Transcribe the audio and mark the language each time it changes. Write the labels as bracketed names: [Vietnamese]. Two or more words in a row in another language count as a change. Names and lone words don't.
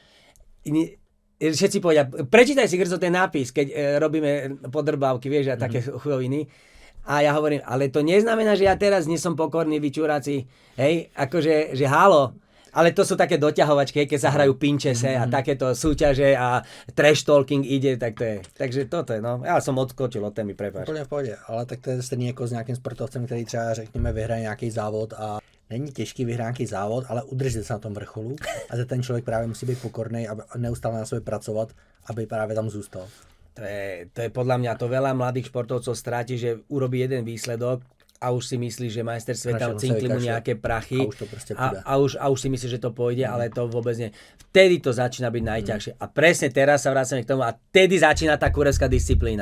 [Slovak] Všetci povedia, prečítaj si Grzo ten nápis, keď robíme podrbávky, vieš, a také chujoviny. A ja hovorím, ale to neznamená, že ja teraz nie som pokorný, vyčúraci, hej, akože, že halo. Ale to sú také doťahovačky, keď sa hrajú pinčese a takéto súťaže a [English] trash talking [Slovak] ide, tak to je. Takže toto je, no. Ja som odskočil od témy, prepáč. [Czech] Úplně v pohodě, ale tak to je stejný jako s nějakým sportovcem, který třeba řekněme vyhraje nějaký závod a není těžký vyhrát nějaký závod, ale udržet se na tom vrcholu a že ten člověk právě musí být pokorný a neustále na sobě pracovat, aby právě tam zůstal. [Slovak] To je podľa mňa to veľa mladých športovcov stráti, že urobí jeden výsledok a už si myslí, že majster sveta cinkli mu nejaké prachy a už si myslí, že to pôjde, ale to vôbec nie. Vtedy to začína byť najťažšie. A presne teraz sa vracame k tomu a vtedy začína tá kurecká disciplína.